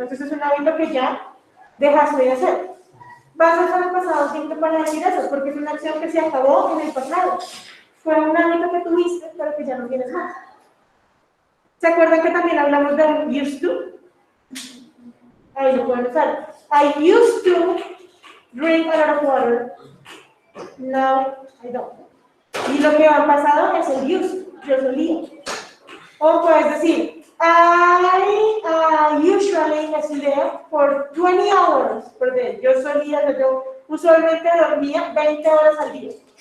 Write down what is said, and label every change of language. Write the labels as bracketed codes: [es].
[es] Entonces es un hábito que ya dejaste de hacer. Vas a usar el pasado siempre para decir eso, porque es una acción que se acabó en el pasado. Fue un hábito que tuviste, pero que ya no tienes más. ¿Se acuerdan que también hablamos de un used to? Ahí lo pueden usar. [en] I used to drink a lot of water. No, I don't. [es] Y lo que va pasado es el used. Yo solía. O puedes decir, [en] I usually sleep for 20 hours per day. [es] Yo usualmente dormía 20 horas al día.